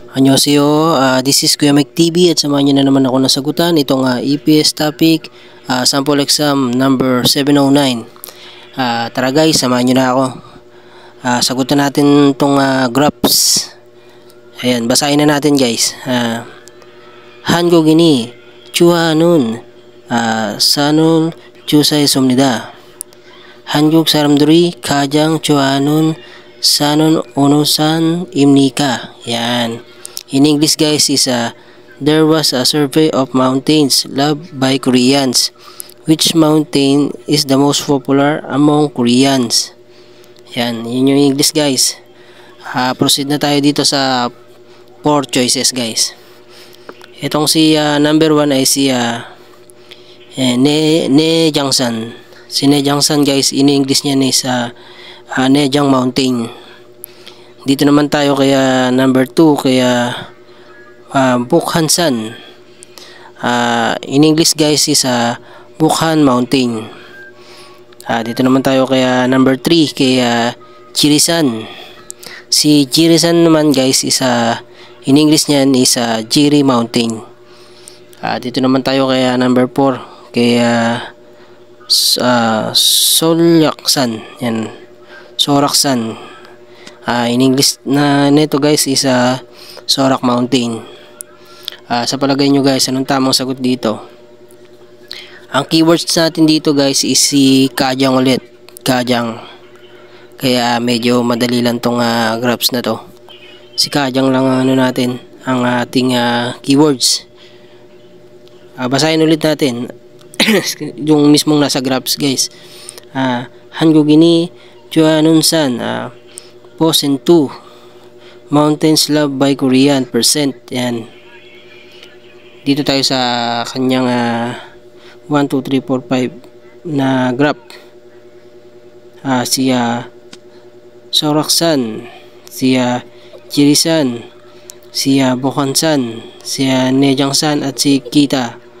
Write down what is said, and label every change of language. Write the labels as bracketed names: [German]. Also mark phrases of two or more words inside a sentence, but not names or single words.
[Korean] Annyeonghaseyo, [English] this is [Filipino] Kuya Mike TV at samahan niyo na naman ako ng sagutan itong [English] EPS topic, sample exam number 709. [Filipino] Tara guys, samahan niyo na ako. Sagutan natin itong graphs. Ayan, basahin na natin guys. 한국인이 좋아하는 산을 조사했습니다. 한국 사람들이 가장 좋아하는 산은 어느 산입니까? Yan. [English] In English guys is there was a survey of mountains loved by Koreans. Which mountain is the most popular among Koreans? [Filipino] Yan, yun yung English guys. Proceed na tayo dito sa 4 choices guys. Itong si number 1 ay si Naejangsan. Si Naejangsan guys, [English] in English [Filipino] niya [English] is Naejang Mountain. [Filipino] Dito naman tayo kaya number 2 kaya Bukhansan. [English] In English guys is Bukhan Mountain. [Filipino] Dito naman tayo kaya number 3 kaya Jirisan. Si Jirisan naman guys [English] is in English [Filipino] niyan [English] is Jiri Mountain. [Filipino] Dito naman tayo kaya number 4 kaya Soraksan. Yan, Soraksan. [English] In English [Filipino] na nito [English] guys is Sorak Mountain. [Filipino] Sa palagay nyo guys, anong tamang sagot dito? Ang keywords natin dito guys is si Kajang ulit. Kajang. Kaya medyo madali lang tong graphs na to. Si Kajang lang ano natin ang ating keywords. Basahin ulit natin yung mismong nasa graphs guys. [Korean] 한국인이 좋아하는 산 [English] Posen 2 Mountains loved by Korean percent. [Filipino] Yan. Dito tayo sa kanyang 1, 2, 3, 4, 5 na graph. Si Soraksan, si Jirisan, si Bukhansan, si Naejangsan at si Kita.